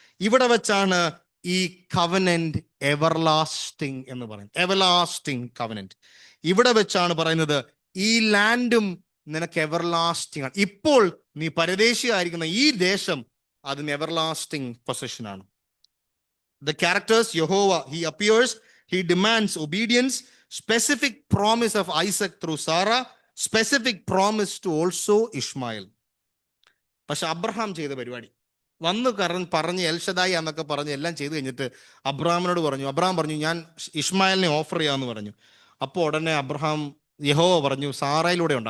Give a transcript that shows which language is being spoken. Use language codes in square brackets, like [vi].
[ml] ഇവിടെ വെച്ചാണ് ഈ കവനന്റ് എവർലാസ്റ്റിംഗ് എന്ന് പറയുന്നത്. Everlasting covenant. ഇവിടെ വെച്ചാണ് പറയുന്നത്, ഈ ലാൻഡും നിനക്ക് എവർലാസ്റ്റിംഗ് ആണ്. ഇപ്പോൾ നീ പരദേശിയായിരിക്കുന്ന ഈ ദേശം അതിന് എവർലാസ്റ്റിംഗ് പൊസിഷൻ ആണ്. [en] The characters, Yehovah, he appears, he demands obedience, specific promise of Isaac through Sarah, specific promise to also Ishmael. [ml] പക്ഷെ അബ്രഹാം ചെയ്ത പരിപാടി വന്ന് പറഞ്ഞ് എൽഷദായി എന്നൊക്കെ പറഞ്ഞ് എല്ലാം ചെയ്ത് കഴിഞ്ഞിട്ട് അബ്രഹാമിനോട് പറഞ്ഞു. അബ്രഹാം പറഞ്ഞു, ഞാൻ ഇഷ്മായേലിനെ ഓഫർ ചെയ്യാമെന്ന് പറഞ്ഞു. അപ്പോൾ ഉടനെ യഹോവ പറഞ്ഞു, സാറയിലൂടെ ഉണ്ട്.